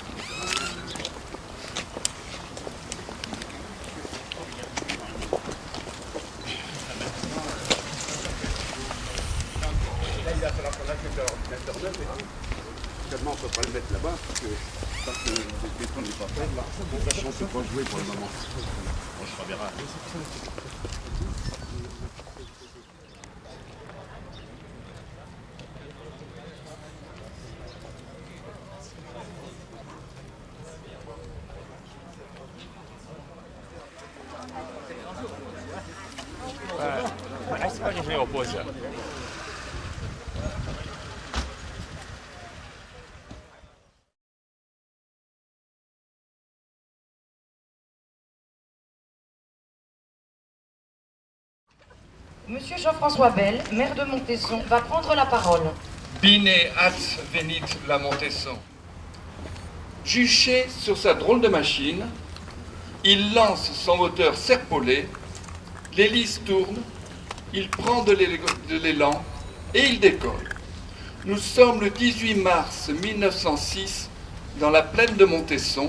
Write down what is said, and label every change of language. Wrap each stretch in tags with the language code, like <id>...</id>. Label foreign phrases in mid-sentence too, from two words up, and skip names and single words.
<fr>Finalement, on ne peut pas le mettre là-bas parce que tant que le béton n'est pas fait, on ne peut pas jouer pour le moment. Bon, je reverrai.</fr> <ro>Hai să facem și noi o poză.</ro> <fr>Monsieur Jean-François Bel, maire de Montesson, va prendre la parole.</fr> <ro>Bine ați venit la Montesson.</ro> <fr>Juché sur sa drôle de machine, il lance son moteur serpolé, l'hélice tourne, il prend de l'élan et il décolle. Nous sommes le 18 mars 1906 dans la plaine de Montesson.</fr>